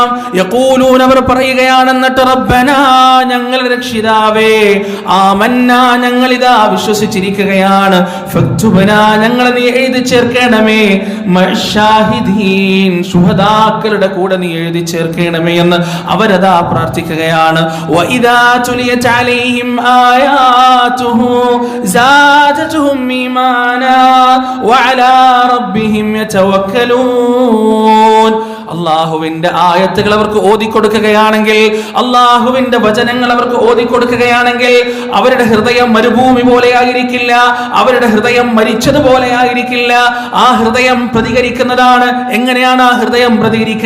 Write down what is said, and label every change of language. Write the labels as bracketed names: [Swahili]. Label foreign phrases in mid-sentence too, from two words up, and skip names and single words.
[Malayalam] യഖൂലൂന, അവർ പറയുകയാണ്, എന്നിട്ട് റബ്ബനാ, ഞങ്ങളുടെ രക്ഷിതാവേ, ആമന്നാ, ഞങ്ങളിതാ വിശ്വസിച്ചിരിക്കുകയാണ്, ഫക്തുബനാ, ഞങ്ങളെ നീ എഴുതി ചേർക്കണമേ, മഅശ്ശാഹിദീൻ, ശുഹദാക്കളുടെ കൂടെ നീ എഴുതി ചേർക്കണമേ എന്ന് അവരതാ പ്രാർത്ഥിക്കുകയാണ്. [Arabic] وإذا تليت عليهم آياته زادتهم إيمانا وعلى ربهم يتوكلون. [Malayalam] അള്ളാഹുവിന്റെ ആയത്തുകൾ അവർക്ക് ഓതിക്കൊടുക്കുകയാണെങ്കിൽ, അള്ളാഹുവിന്റെ വചനങ്ങൾ അവർക്ക് ഓതിക്കൊടുക്കുകയാണെങ്കിൽ അവരുടെ ഹൃദയം മരുഭൂമി പോലെ ആയിരിക്കില്ല, അവരുടെ ഹൃദയം മരിച്ചതുപോലെ ആയിരിക്കില്ല. ആ ഹൃദയം പ്രതികരിക്കുന്നതാണ്. എങ്ങനെയാണ് ആ ഹൃദയം പ്രതികരിക്കുക?